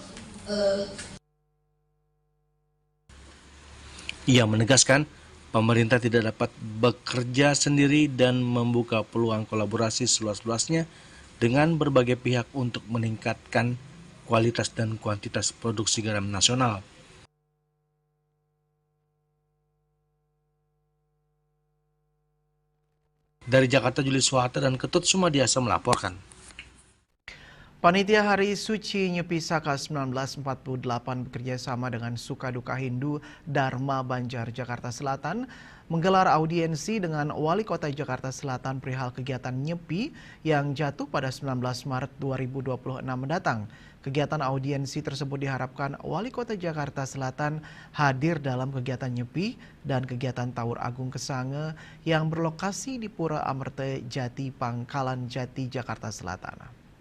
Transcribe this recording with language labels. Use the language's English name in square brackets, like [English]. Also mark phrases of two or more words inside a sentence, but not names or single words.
[Indonesian] ia menegaskan pemerintah tidak dapat bekerja sendiri dan membuka peluang kolaborasi seluas-luasnya dengan berbagai pihak untuk meningkatkan kualitas dan kuantitas produksi garam nasional. Dari Jakarta, Julius Wahata dan Ketut Sumadiasa melaporkan. Panitia Hari Suci Nyepi Saka 1948 bekerjasama dengan Sukaduka Hindu Dharma Banjar Jakarta Selatan menggelar audiensi dengan Wali Kota Jakarta Selatan perihal kegiatan Nyepi yang jatuh pada 19 Maret 2026 mendatang. Kegiatan audiensi tersebut diharapkan Wali Kota Jakarta Selatan hadir dalam kegiatan Nyepi dan kegiatan Tawur Agung Kesange yang berlokasi di Pura Amerte Jati Pangkalan Jati Jakarta Selatan.